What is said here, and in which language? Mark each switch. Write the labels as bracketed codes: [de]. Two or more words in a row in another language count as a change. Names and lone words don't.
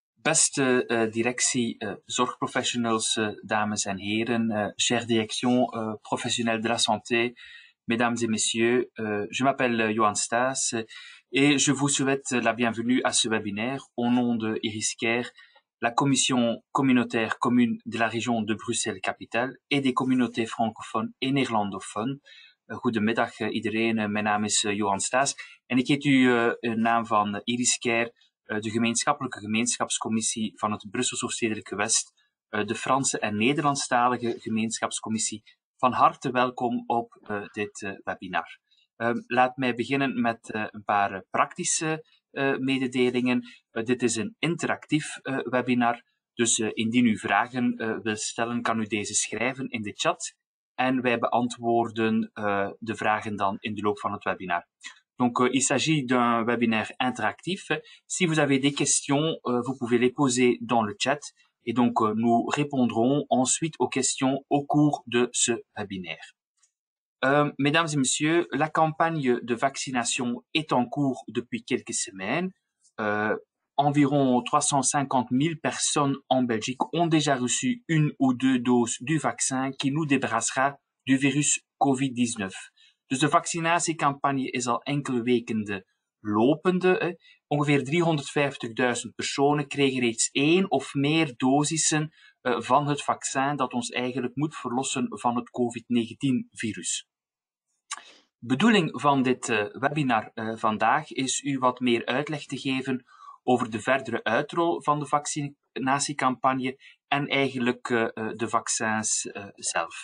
[nl] Beste directie zorgprofessionals, dames en heren, [fr] chère direction professionnelle de la santé, mesdames et messieurs, je m'appelle Johan Staes et je vous souhaite la bienvenue à ce webinaire au nom de Iriscare, la commission communautaire commune de la région de Bruxelles-Capitale et des communautés francophones et néerlandophones. [nl] Goedemiddag iedereen, mijn naam is Johan Staes en ik heet u in naam van Iriscare, de gemeenschappelijke gemeenschapscommissie van het Brusselse Stedelijke West, de Franse en Nederlandstalige gemeenschapscommissie, van harte welkom op dit webinar. Laat mij beginnen met een paar praktische mededelingen. Dit is een interactief webinar, dus indien u vragen wilt stellen, kan u deze schrijven in de chat en wij beantwoorden de vragen dan in de loop van het webinar. [fr] Donc, il s'agit d'un webinaire interactif. Si vous avez des questions, vous pouvez les poser dans le chat. Et donc, nous répondrons ensuite aux questions au cours de ce webinaire. Mesdames et messieurs, la campagne de vaccination est en cours depuis quelques semaines. Environ 350 000 personnes en Belgique ont déjà reçu une ou deux doses du vaccin qui nous débarrassera du virus COVID-19. [nl] Dus de vaccinatiecampagne is al enkele weken lopende. Ongeveer 350.000 personen kregen reeds 1 of meer dosissen van het vaccin dat ons eigenlijk moet verlossen van het COVID-19-virus. Bedoeling van dit webinar vandaag is u wat meer uitleg te geven over de verdere uitrol van de vaccinatiecampagne en eigenlijk de vaccins zelf.